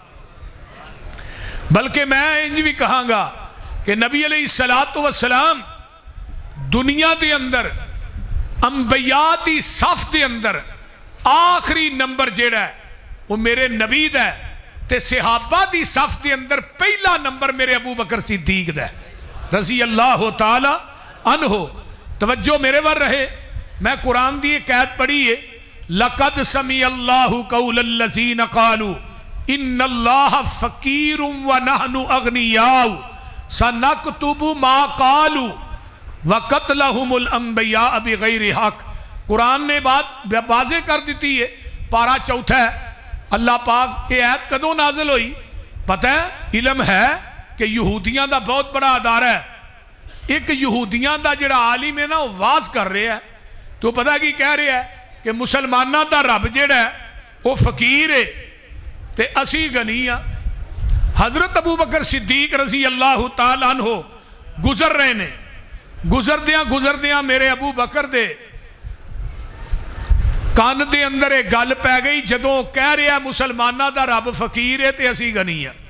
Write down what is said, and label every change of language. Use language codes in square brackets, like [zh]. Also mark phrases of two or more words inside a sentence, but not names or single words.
[pa] بلکہ میں انج بھی کہاں گا کہ نبی [ar] علیہ السلام [pa] دنیا دے اندر انبیاء دی صف دے اندر آخری نمبر جیڑا ہے وہ میرے نبی دا ہے، تے صحابہ دی صف دے اندر پہلا نمبر میرے ابو بکر صدیق دا ہے [ar] رضی اللہ تعالی عنہ۔ [pa] توجہ میرے ور رہے، میں قرآن دی ایک آیت پڑھی ہے [ar] لَقَدْ سَمِعَ اللَّهُ قَوْلَ الَّذِينَ قَالُوا إِنَّ اللَّهَ فَقِيرٌ وَنَحْنُ أَغْنِيَاءُ سَنَكْتُبُ مَا قَالُوا وَقَتْلَهُمُ الْأَنْبِيَاءَ بِغَيْرِ حَقٍ۔ [pa] قرآن نے بات واضح کر دیتی ہے، پارہ چوتھا ہے۔ اللہ پاک یہ آیت کدوں نازل ہوئی؟ پتہ ہے علم ہے کہ یہودیاں دا بہت بڑا ادارہ ہے، ایک یہودیاں دا جڑا عالم ہے نا وہ واز کر رہے ہے، تو پتہ کی کہہ رہے ہے کہ مسلمانہ دا رب جڑا ہے وہ فقیر ہے تے اسی غنی ہاں۔ حضرت ابو بکر صدیق [ar] رضی اللہ تعالیٰ عنہ [pa] گزر رہے نے، گزردیاں میرے ابو بکر دے کان دے اندر ایک گل پہ گئی، جدوں کہہ رہے ہیں مسلمانہ دا رب فقیر ہے تے اسی غنی ہے۔